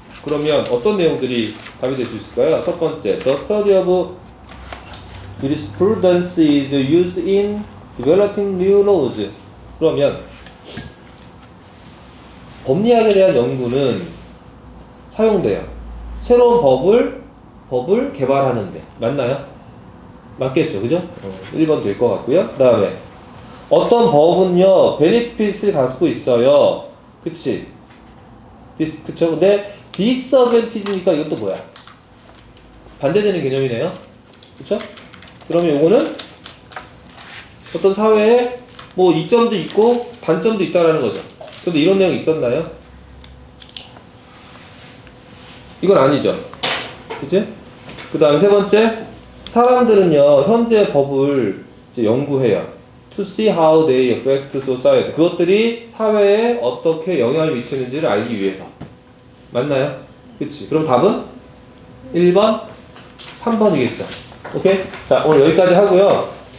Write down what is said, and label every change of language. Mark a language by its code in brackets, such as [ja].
[ko] 그러면 어떤 내용들이 답이 될 수 있을까요? 첫 번째, [en] the study of jurisprudence is used in developing new laws. [ko] 그러면 법리학에 대한 연구는 사용돼요. 새로운 법을 개발하는데. 맞나요? 맞겠죠, 그죠? 1번 될 것 같고요. 그 다음에 어떤 법은요, 베네핏을 갖고 있어요. 그치? 그쵸? 근데 디스어벤티지니까 이것도 뭐야? 반대되는 개념이네요. 그쵸? 그러면 요거는 어떤 사회에 뭐 이점도 있고 단점도 있다라는 거죠. 근데 이런 내용이 있었나요? 이건 아니죠. 그치? 그 다음에 세 번째, 사람들은요, 현재 법을 이제 연구해요. [en] To see how they affect society. [ko] 그것들이 사회에 어떻게 영향을 미치는지를 알기 위해서. 맞나요? 그치? 그럼 답은 1번, 3번이겠죠. 오케이? 자, 오늘 여기까지 하고요.